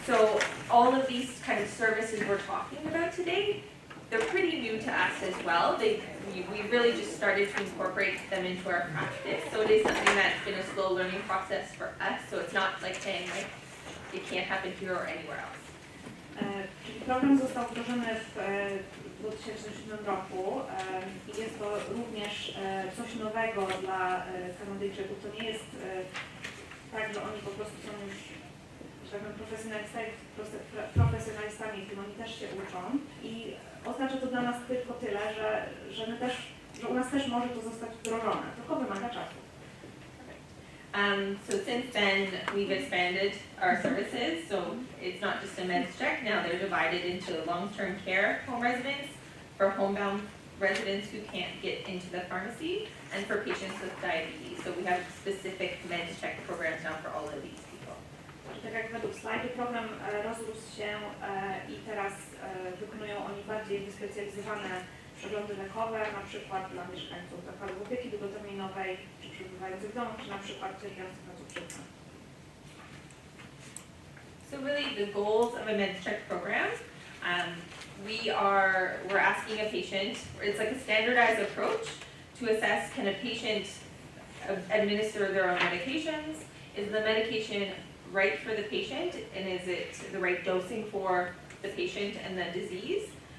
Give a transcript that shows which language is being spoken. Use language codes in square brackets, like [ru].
[en] So all of these kind of services we're talking about today they're pretty new to us as well. We really just started to incorporate them into our practice. So it is something that's been a slow learning process for us. So it's not like saying like it can't happen here or anywhere else. [pl] Czyli program został wdrożony w 2007 roku i jest to również coś nowego dla Kanadyjczyków. To nie jest tak, że oni po prostu są już, że tak powiem, profesjonalistami, w tym oni też się uczą. I oznacza to dla nas tylko tyle, że u nas też może to zostać wdrożone, tylko wymaga czasu. [en] So since then, we've expanded our services. So it's not just a meds check. Now they're divided into long-term care home residents, for homebound residents who can't get into the pharmacy, and for patients with diabetes. So we have specific meds check programs now for all of these people. [pl] Tak jak według slajdu, program rozrósł się i teraz wykonują oni bardziej wyspecjalizowane przeglądy lekowe, na przykład dla mieszkańców zakładów opieki długoterminowej, czy przebywających w domu, czy na przykład cierpiących na cukrzycę. [en] So really the goals of a meds check program, we're asking a patient, it's like a standardized approach to assess, can a patient administer their own medications? Is the medication right for the patient, and is it the right dosing for the patient and the disease?